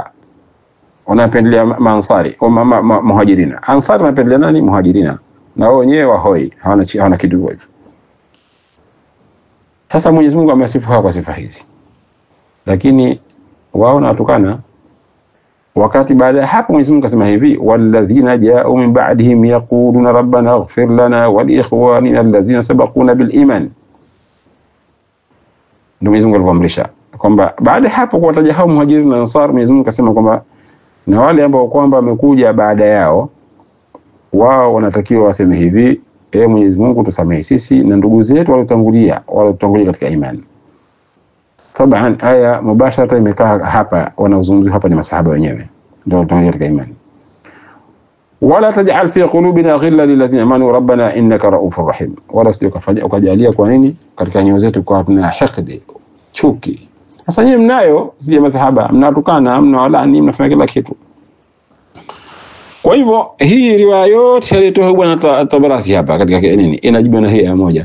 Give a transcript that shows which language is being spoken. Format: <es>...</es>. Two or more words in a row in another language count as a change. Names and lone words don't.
<sw>Wanapendelea maansari au muhajirina. Ansari wanapendelea nani? Muhajirina. Na wao wenyewe wahoi, hawana kitu hivyo. Sasa Mwenyezi Mungu amesifu hawa kwa sifa hizi, lakini wao natukana. Wakati baada hapo Mwenyezi Mungu akasema hivi,</sw> <ar>والذين جاءوا من بعدهم يقولون ربنا اغفر لنا ولإخواننا الذين سبقونا بالإيمان.</ar> <sw>Ndio Mwenyezi Mungu alivyoamrisha kwamba baada hapo kuwataja hao muhajirina na ansar, Mwenyezi Mungu akasema kwamba na wale ambao kwamba wamekuja baada yao, wao wanatakiwa waseme hivi, Mwenyezi Mungu tusamehe sisi na ndugu zetu waliotangulia katika imani. Taban aya mubashara imekaa hapa, wanaozungumzwa hapa ni masahaba wenyewe ndio waliotangulia katika imani.</sw> <ar>ولا تجعل في قلوبنا غلا للذين آمنوا ربنا إنك رءوف رحيم,</ar> <sw>wala usijokafanya ukajalia kwa nini katika nyoyo zetu kwa tuna hikdi, chuki. Sasa nyinyi mnayo sije madhhaba, mnatukana, mnawalani, mnafanya kila kitu. Kwa hivyo hii riwaya yote alitoa bwana Tabarasi hapa katika nini inajibu na hii aya moja.</sw>